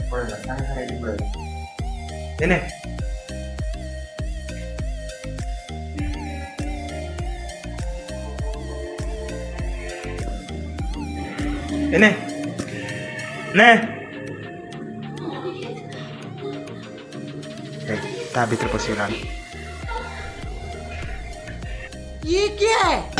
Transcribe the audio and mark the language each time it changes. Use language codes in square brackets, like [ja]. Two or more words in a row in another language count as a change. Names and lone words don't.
[mr] सांगा सांगायला पुढे हे नाही हे नाही [or] ତା ଭିତରେ ପଶିଗଲାଣି [hi] ये क्या है?